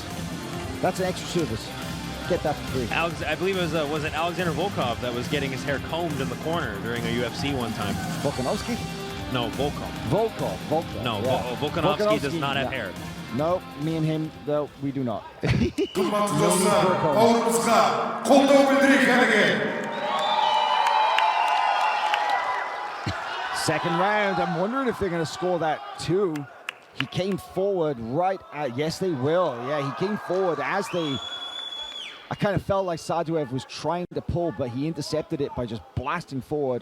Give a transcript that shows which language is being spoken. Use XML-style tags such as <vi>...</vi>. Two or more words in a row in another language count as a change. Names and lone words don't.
<en>That's an extra service. Get that for free. I believe it was it Alexander Volkov that was getting his hair combed in the corner during a UFC one time. Volkanovski? No, Volkov. Volkov. No, yeah. Volkanovski does not have hair. No, me and him, though, we do not.</en> <kk>Қымбатты достар, бауырымызға қолдау білдірейік әліге.</kk> <en>Second round, I'm wondering if they're going to score that too. He came forward right at, yes they will, yeah, he came forward as they, I kind of felt like Saduev was trying to pull, but he intercepted it by just blasting forward.</en>